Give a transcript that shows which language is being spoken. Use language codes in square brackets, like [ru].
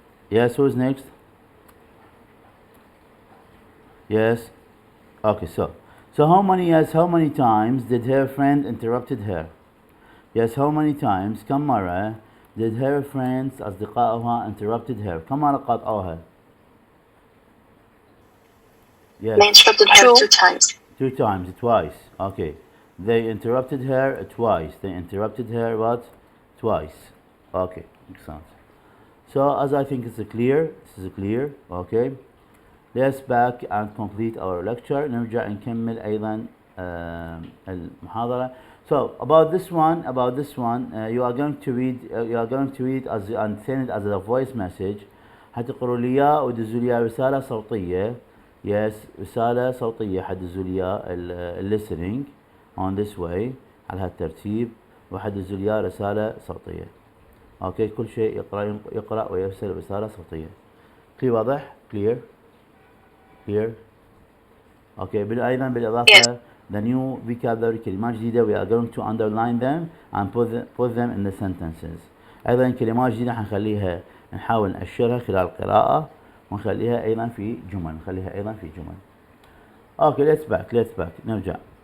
[en] Yes, who's next? Yes. Okay, so how many times did her friend interrupted her? Yes, how many times [ar] كم مرة [en] did her friends [ar] أصدقائها [en] interrupted her? كم مرة قاطعوها؟ Yes. They interrupted her two times. Two times, twice. Okay. They interrupted her twice. They interrupted her what? Twice. Okay, makes sense. So as I think this is clear, okay. Let's back and complete our lecture. [ar] نرجع نكمل أيضا المحاضرة. [en] So about this one, you are going to read as and send it as a voice message. [ar] حتقروا لي إياه ودزوا لي رسالة صوتية. Yes, رسالة صوتية حدزوا لي [en] listening on this way [ar] على هالترتيب وحدزوا لي رسالة صوتية. اوكي كل شيء يقرأ ويرسل رسالة صوتية. كلير واضح؟ كلير اوكي ايضا [en] Yes. [ar] بالاضافة [en] the new vocabulary [ar] كلمات جديدة [en] we are going to underline them and put them in the sentences. [ar] ايضا كلمات جديدة حنخليها نحاول نأشرها خلال القراءة ونخليها ايضا في جمل اوكي [en] let's back [ar] نرجع.